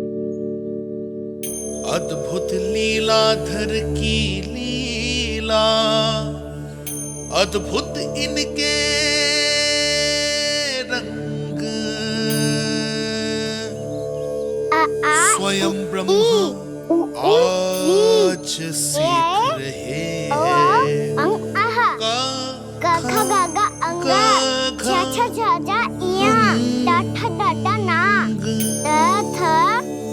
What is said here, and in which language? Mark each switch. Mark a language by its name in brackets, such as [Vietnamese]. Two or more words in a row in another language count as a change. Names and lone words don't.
[Hindi] अद्भुत लीलाधर की लीला, अद्भुत इनके रंग, स्वयं ब्रह्म आज सीख रहे हैं। गा गा गा अंगा, छा छा छा जा इया, टा ठा टा टा ना, ता था